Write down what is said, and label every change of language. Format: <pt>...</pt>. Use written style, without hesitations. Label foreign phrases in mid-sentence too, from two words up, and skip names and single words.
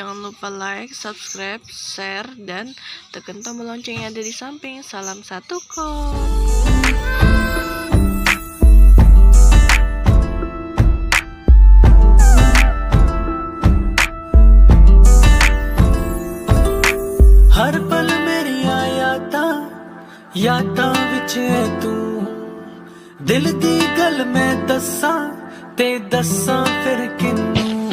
<id>lupa</id> <en>like, subscribe, share,</en> <id>dan tekan tombol lonceng yang ada di samping. Salam satu kok.</id> <pa>ਹਰ ਪਲ ਮੇਰਿਆ ਯਾਦਾਂ ਵਿਚ ਹੈ ਤੂ ਦਿਲ ਦੀ ਗੱਲ ਮੈਂ ਦੱਸਾਂ ਤੇ ਦੱਸਾਂ ਫਿਰ ਕਿੰਨੂ</pa>